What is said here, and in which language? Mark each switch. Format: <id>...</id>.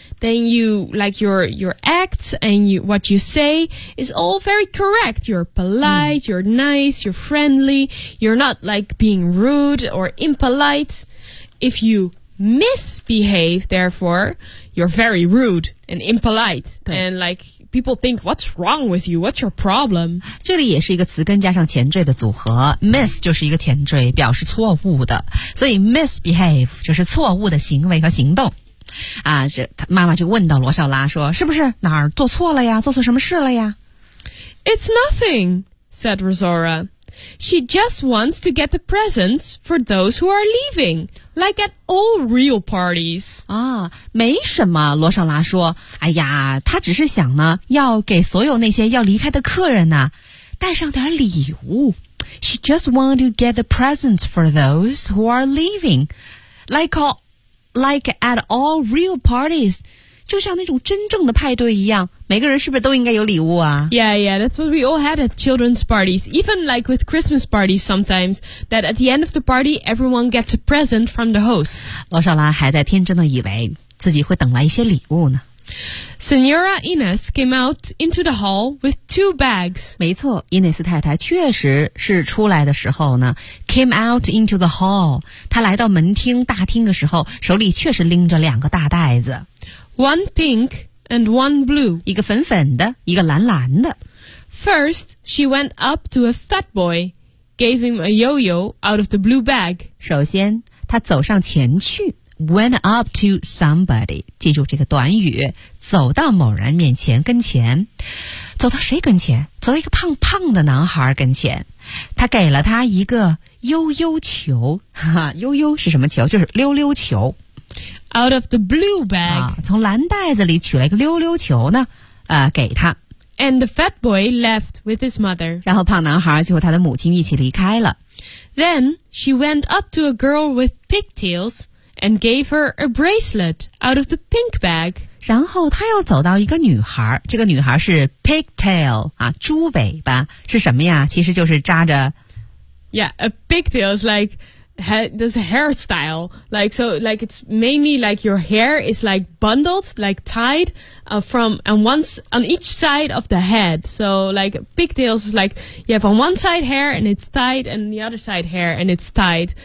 <en>then you, like your acts and you, what you say is all very correct. You're polite, you're nice, you're friendly. You're not like being rude or impolite. If you misbehave, therefore, you're very rude and impolite. And like... People think, what's wrong with you? What's your problem?</en> <zh>这里也是一个词根加上前缀的组合 Miss 就是一个前缀表示错误的所以 misbehave 就是错误的行为和行动啊，这妈妈就问到罗小拉说是不是哪儿做错了呀做错什么事了呀</zh> <en>It's nothing, said Rosora She just wants to get the presents for those who are leaving, like at all real parties.</en> <zh>啊，没什么，罗少拉说。哎呀，他只是想呢，要给所有那些要离开的客人呢，带上点礼物。</zh> <en>She just wants to get the presents for those who are leaving, like at all real parties.</en> <zh>就像那种真正的派对一样每个人是不是都应该有礼物啊</zh> <en>Yeah, yeah, that's what we all had at children's parties Even like with Christmas parties sometimes That at the end of the party Everyone gets a present from the host</en> <zh>罗少拉还在天真的以为自己会等来一些礼物呢</zh> <en>Senora Ines came out into the hall with two bags</en> <zh>没错伊内斯太太确实是出来的时候呢</zh> <en>Came out into the hall</en> <zh>她来到门厅大厅的时候手里确实拎着两个大袋子</zh> <en>One pink and one blue.</en> <zh>一个粉粉的，一个蓝蓝的。</zh> <en>First, she went up to a fat boy, gave him a yo-yo out of the blue bag.</en> <zh>首先，她走上前去 ，</zh> <en>went up to somebody.</en> <zh>记住这个短语，走到某人面前跟前，走到谁跟前？走到一个胖胖的男孩跟前。她给了他一个yo-yo球。哈哈，yo-yo是什么球？就是溜溜球。</zh> <en>Out of the blue bag.</en> <zh>从蓝袋子里取了一个溜溜球呢给他。</zh> <en>And the fat boy left with his mother.</en> <zh>然后胖男孩就和他的母亲一起离开了。</zh> <en>Then she went up to a girl with pigtails and gave her a bracelet out of the pink bag.</en> <zh>然后他又走到一个女孩这个女孩是 pigtail, 啊猪尾巴是什么呀其实就是扎着。</zh> <en>Yeah, a pigtail is like,this hairstyle, like, so, like, it's mainly like your hair is like bundled, like tied, from, and once, on each side of the head. So, like, pigtails is like, you have on one side hair and it's tied and the other side hair and it's tied.</en>